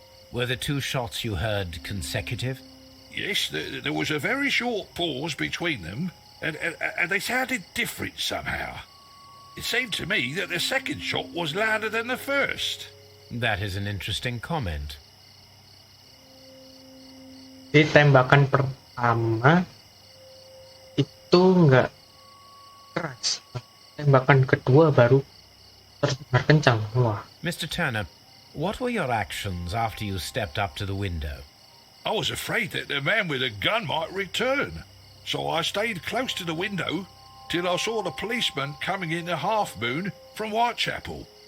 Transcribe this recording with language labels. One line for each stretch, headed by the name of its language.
English: Were the 2 shots you heard consecutive? Yes, there was a very short pause between them, and they sounded different somehow. It seemed to me that the second shot was louder than the first. That is an interesting comment.
Indonesian: Di tembakan pertama itu nggak keras. Tembakan kedua baru terdengar kencang. Wah.
English: Mr. Turner, what were your actions after you stepped up to the window? I was afraid that the man with a gun might return, so I stayed close to the window till I saw the policeman coming in the half moon from Whitechapel.